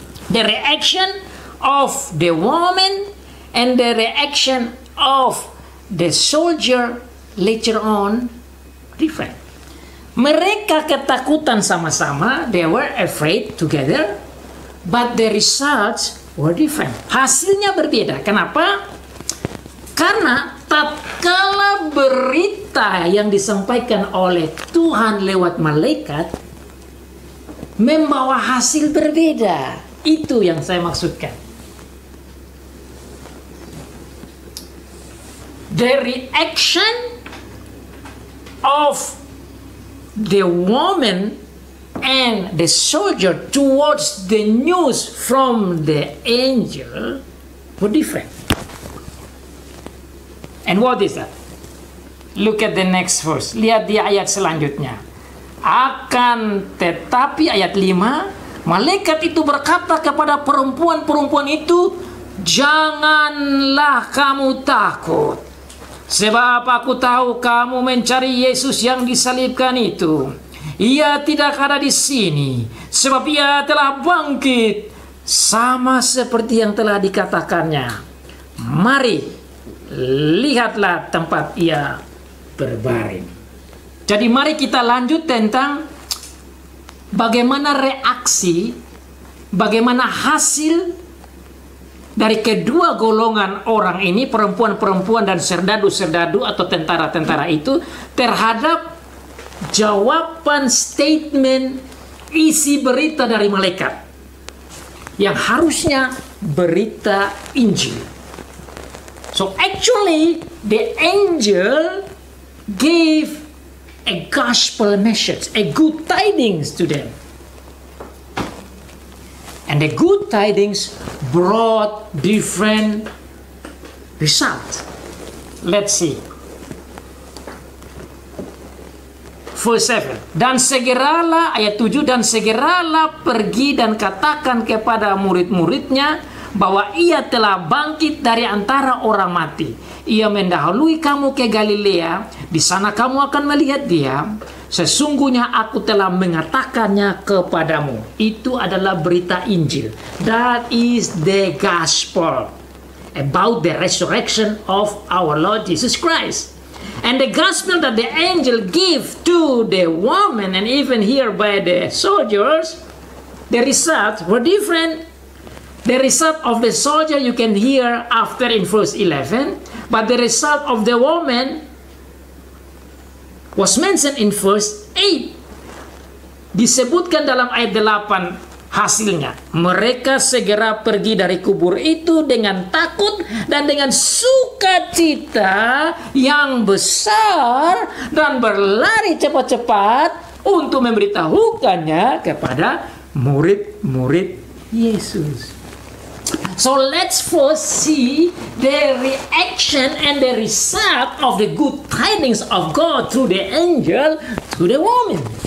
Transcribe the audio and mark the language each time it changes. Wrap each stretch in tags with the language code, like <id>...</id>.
<en>The reaction of the woman and the reaction of the soldier later on different.</en> <id>Mereka ketakutan sama-sama,</id> <en>they were afraid together, but the results were different.</en> <id>Hasilnya berbeda. Kenapa? Karena tatkala berita yang disampaikan oleh Tuhan lewat malaikat membawa hasil berbeda. Itu yang saya maksudkan.</id> <en>The reaction of the woman and the soldier towards the news from the angel were different. And what is that? Look at the next verse.</en> <id>Lihat di ayat selanjutnya. Akan tetapi ayat 5, malaikat itu berkata kepada perempuan-perempuan itu, janganlah kamu takut. Sebab aku tahu kamu mencari Yesus yang disalibkan itu. Ia tidak ada di sini, sebab ia telah bangkit, sama seperti yang telah dikatakannya. Mari, lihatlah tempat ia berbaring. Jadi mari kita lanjut tentang bagaimana reaksi, bagaimana hasil dari kedua golongan orang ini, perempuan-perempuan dan serdadu-serdadu atau tentara-tentara itu, terhadap jawaban statement isi berita dari malaikat yang harusnya berita Injil.</id> <en>So actually the angel gave a gospel message, a good tidings to them. And the good tidings brought different results. Let's see. Verse 7.</en> <id>Dan segeralah, ayat 7, dan segeralah pergi dan katakan kepada murid-muridnya bahwa ia telah bangkit dari antara orang mati. Ia mendahului kamu ke Galilea, di sana kamu akan melihat dia. Sesungguhnya aku telah mengatakannya kepadamu. Itu adalah berita Injil.</id> <en>That is the gospel about the resurrection of our Lord Jesus Christ. And the gospel that the angel gave to the woman, and even here by the soldiers, the results were different. The result of the soldier you can hear after in verse 11, but the result of the woman was mentioned in verse 8.</en> <id>Disebutkan dalam ayat 8 hasilnya. Mereka segera pergi dari kubur itu dengan takut dan dengan sukacita yang besar dan berlari cepat-cepat untuk memberitahukannya kepada murid-murid Yesus.</id> <en>So let's first see the reaction and the result of the good tidings of God through the angel to the woman.</en>